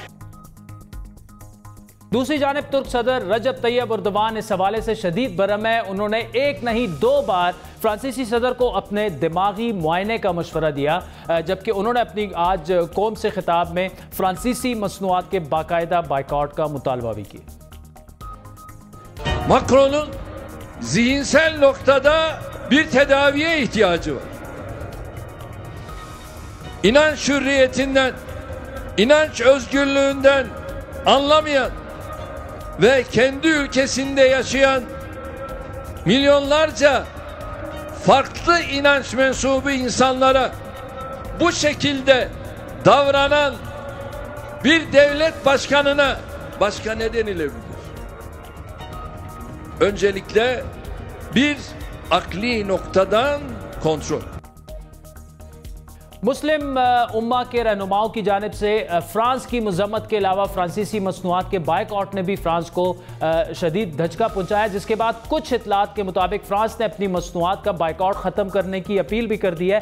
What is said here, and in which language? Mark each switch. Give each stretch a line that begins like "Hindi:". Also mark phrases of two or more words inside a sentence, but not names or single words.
Urdu: دوسری جانب ترک صدر رجب طیب اردوان اس حوالے سے شدید برہم ہے. انہوں نے ایک نہیں 2 بار فرانسیسی صدر کو اپنے دماغی معائنے کا مشورہ دیا, جبکہ انہوں نے اپنی آج قوم سے خطاب میں فرانسیسی مصنوعات کے باقاعدہ بائیکاٹ کا مطالبہ بھی کیا.
Turkish: Macron'un zihinsel noktada bir tedaviye ihtiyacı var. İnanç hürriyetinden, inanç özgürlüğünden anlamayan ve kendi ülkesinde yaşayan milyonlarca farklı inanç mensubu insanlara bu şekilde davranan bir devlet başkanına başka ne denilebilir? Öncelikle bir akli noktadan kontrol.
Urdu: مسلم امہ کے رہنماؤں کی جانب سے فرانس کی مذمت کے علاوہ فرانسیسی مصنوعات کے بائیکاٹ نے بھی فرانس کو شدید دھچکا پہنچایا, جس کے بعد کچھ اطلاعات کے مطابق فرانس نے اپنی مصنوعات کا بائیکاٹ ختم کرنے کی اپیل بھی کر دی ہے.